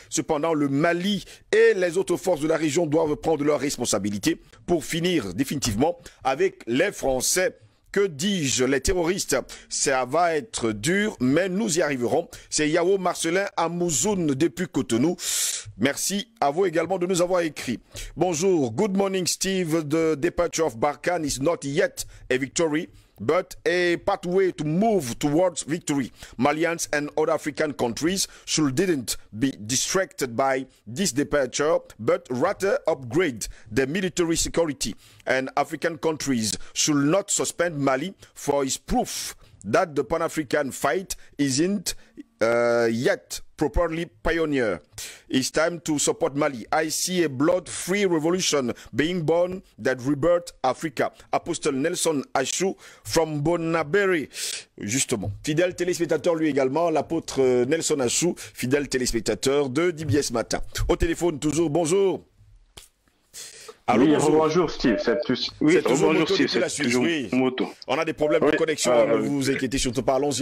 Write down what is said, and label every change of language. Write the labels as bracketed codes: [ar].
[fr] Cependant, le Mali et les autres forces de la région doivent prendre leurs responsabilités pour finir définitivement avec les Français. Que dis-je, les terroristes, ça va être dur, mais nous y arriverons. C'est Yao Marcelin Amouzoun depuis Cotonou. Merci à vous également de nous avoir écrit. Bonjour, [en] good morning Steve. The departure of Barkhane is not yet a victory, but a pathway to move towards victory. Malians and other African countries shouldn't be distracted by this departure, but rather upgrade their military security. And African countries should not suspend Mali for its proof that the Pan-African fight isn't yet properly pioneer. It's time to support Mali. I see a blood-free revolution being born that rebirth Africa. Apostle Nelson Achou from Bonnaberry. [fr] Justement. Fidèle téléspectateur lui également, l'apôtre Nelson Achou, fidèle téléspectateur de DBS Matin. Au téléphone toujours, bonjour. Allô, oui, bonjour Steve. Oui, bonjour Steve, c'est toujours Moto. On a des problèmes de connexion, ne vous inquiétez surtout pas, allons-y.